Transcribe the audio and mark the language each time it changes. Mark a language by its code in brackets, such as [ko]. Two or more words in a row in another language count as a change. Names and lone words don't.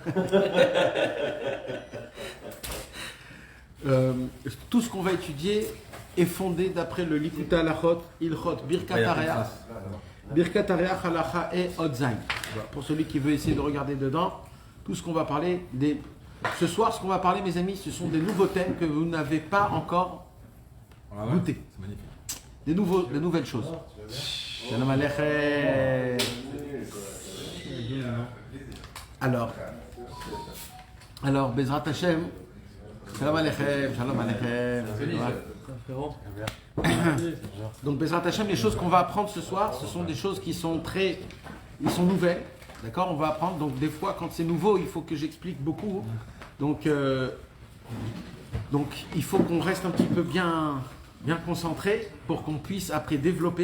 [fr] Tout ce qu'on va étudier est fondé d'après le Likuta Halachot, Ilchot, Birkat Hareach, Halacha et Odzain. Pour celui qui veut essayer de regarder dedans, tout ce qu'on va parler, ce soir, ce qu'on va parler, mes amis, ce sont des nouveaux thèmes que vous n'avez pas encore goûtés. Des nouvelles choses. [he] שלום עליכם. Alors, בעזרת השם, שלום עליכם, שלום עליכם. Donc, בעזרת השם, [fr] les choses qu'on va apprendre ce soir, ce sont des choses qui sont nouvelles. D'accord? On va apprendre. Donc, des fois, quand c'est nouveau, il faut que j'explique beaucoup. Donc, il faut qu'on reste un petit peu bien concentré pour qu'on puisse après développer.